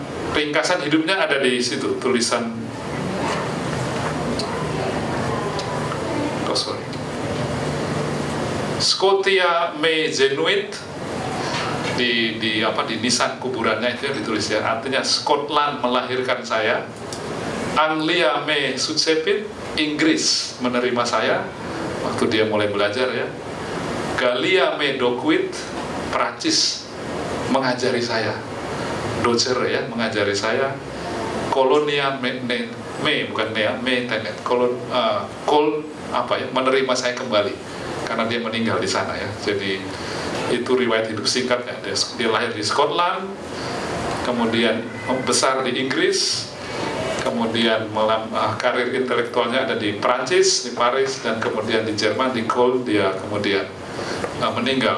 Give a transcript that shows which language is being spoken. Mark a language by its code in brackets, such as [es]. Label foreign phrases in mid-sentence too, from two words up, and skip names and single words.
[id] Ringkasan hidupnya ada di situ, tulisan [la] Scotia me genuit [id] di nisan kuburannya itu yang ditulis ya, artinya Scotland melahirkan saya, [la] Anglia me succipit, [id] Inggris menerima saya waktu dia mulai belajar ya, [la] Gallia me docuit, [id] Prancis mengajari saya, docer ya, mengajari saya, Kolonia menerima saya kembali karena dia meninggal di sana ya. Jadi itu riwayat hidup singkatnya. Dia lahir di Scotland, kemudian besar di Inggris, kemudian karir intelektualnya ada di Prancis, di Paris, dan kemudian di Jerman, di Köln dia kemudian meninggal.